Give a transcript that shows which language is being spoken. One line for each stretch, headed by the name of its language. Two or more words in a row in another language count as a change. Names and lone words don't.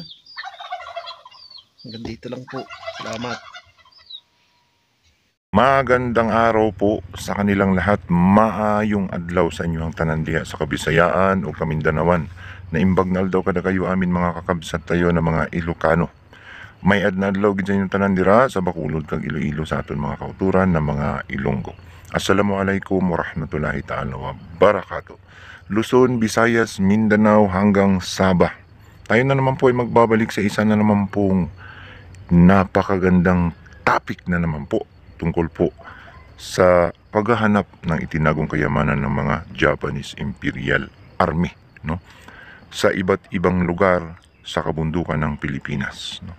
Filipino: Hanggang dito lang po. Salamat. Magandang araw po sa kanilang lahat.
Cebuano: Maayong adlaw sa inyong tanandiha sa Kabisayaan o Kamindanawan.
Iloko: Naimbag na aldaw kada kayo amin mga kakabsat tayo na mga Ilocano.
Hiligaynon: May adna adlaw gid sa inyong tanandira sa Bacolod kag Iloilo sa aton mga kauturan na mga Ilonggo.
Arabic: السلام عليكم ورحمة الله تعالى وبركاته.
Filipino: Luzon, Visayas, Mindanao hanggang Sabah. Tayo na naman po ay magbabalik sa isa na naman pong napakagandang topic na naman po tungkol po sa paghahanap ng itinagong kayamanan ng mga Japanese Imperial Army, no, sa iba't ibang lugar sa kabundukan ng Pilipinas, no.